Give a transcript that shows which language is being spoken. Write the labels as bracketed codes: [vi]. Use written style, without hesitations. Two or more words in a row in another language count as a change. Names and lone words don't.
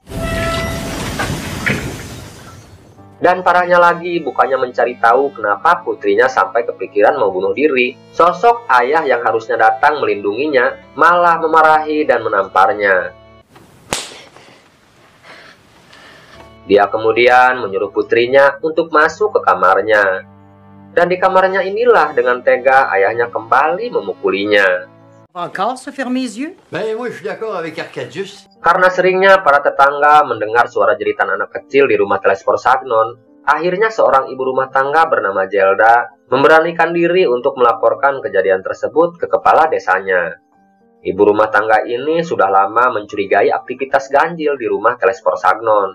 [id] Dan parahnya lagi, bukannya mencari tahu kenapa putrinya sampai kepikiran mau bunuh diri, sosok ayah yang harusnya datang melindunginya malah memarahi dan menamparnya. Dia kemudian menyuruh putrinya untuk masuk ke kamarnya. Dan di kamarnya inilah dengan tega ayahnya kembali memukulinya. [fr] Encore se fermer les yeux? Ben, moi, je suis d'accord avec Arcadius. [id] Karena seringnya para tetangga mendengar suara jeritan anak kecil di rumah Telesporsagnon, akhirnya seorang ibu rumah tangga bernama Gelda memberanikan diri untuk melaporkan kejadian tersebut ke kepala desanya. Ibu rumah tangga ini sudah lama mencurigai aktivitas ganjil di rumah Telesporsagnon.